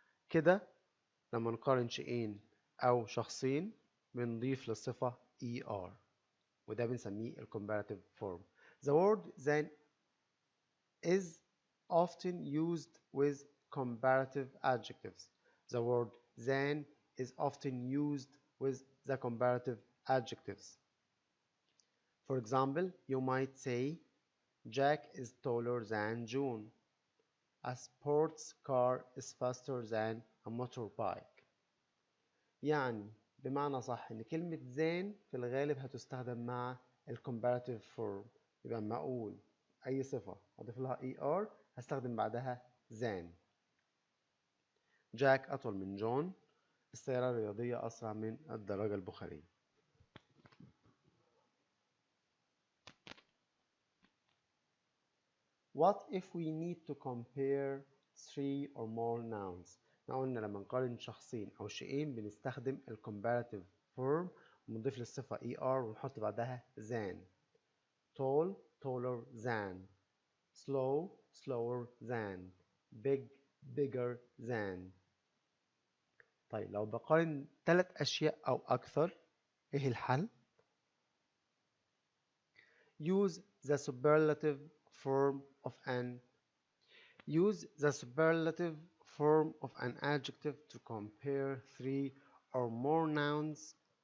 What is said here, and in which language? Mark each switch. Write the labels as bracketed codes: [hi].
[ar] كده لما نقارن شيئين أو شخصين بنضيف للصفة ER، وده بنسميه ال comparative form. [en] The word than is often used with comparative adjectives. The word than is often used with the comparative adjectives. For example, you might say, Jack is taller than June. A sports car is faster than a motorbike. [ar] يعني بمعنى صح إن كلمة than في الغالب هتستخدم مع ال comparative form. يبقى لما أقول أي صفة أضيف لها ER هستخدم بعدها than. جاك أطول من جون. السيارة الرياضية أسرع من الدراجة البخارية. [en] What if we need to compare three or more nouns؟ [ar] احنا قلنا لما نقارن شخصين أو شيئين بنستخدم ال comparative form ونضيف للصفة ER ونحط بعدها than. [en] tall، taller than. slow، slower than. big، bigger than. [ar] طيب لو بقارن 3 أشياء أو أكثر، إيه الحل؟ [en] use the superlative form of an adjective to compare three or more nouns.